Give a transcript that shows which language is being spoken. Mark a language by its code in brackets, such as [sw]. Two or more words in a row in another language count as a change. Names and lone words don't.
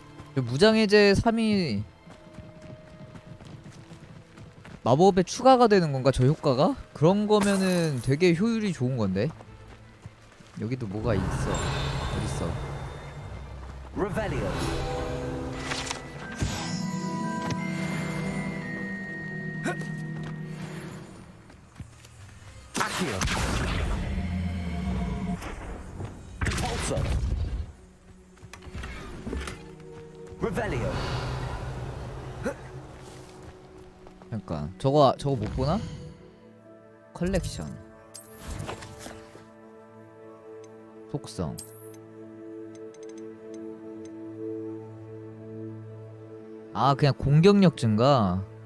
[ko] 무장해제 3이 마법에 추가가 되는 건가 저 효과가? 그런 거면은 되게 효율이 좋은 건데. 여기도 뭐가 있어. 어딨어? [la] Revelio. Accio. Pulso. Revelio. [ko] 잠깐 저거 못 보나? 컬렉션 속성 아 그냥 공격력 증가.